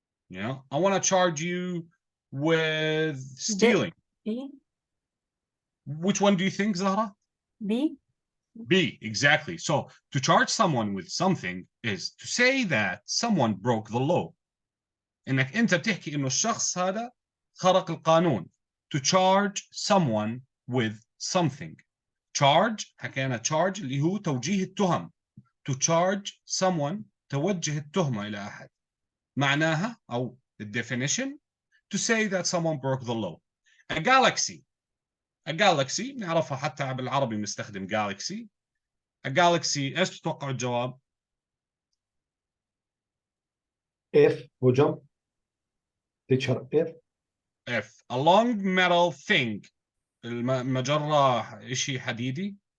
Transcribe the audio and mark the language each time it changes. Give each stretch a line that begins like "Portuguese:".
English: You know, I want to charge you with stealing. B. Which one do you think, Zahra? B. B, exactly. So to charge someone with something is to say that someone broke the law.
Arabic: انك انت بتحكي انه الشخص هذا خرق القانون.
English: To charge someone with something.
Arabic: Charge حكينا charge اللي هو توجيه التهم.
English: To charge someone
Arabic: توجه التهمة إلى أحد. معناها أو
English: the definition to say that someone broke the law. A galaxy.
Arabic: A galaxy نعرفها حتى بالعربي بنستخدم galaxy. A galaxy ايش تتوقع الجواب؟
English: F هجم. Teacher F. F. A long metal thing.
Arabic: المجرة إشي حديدي.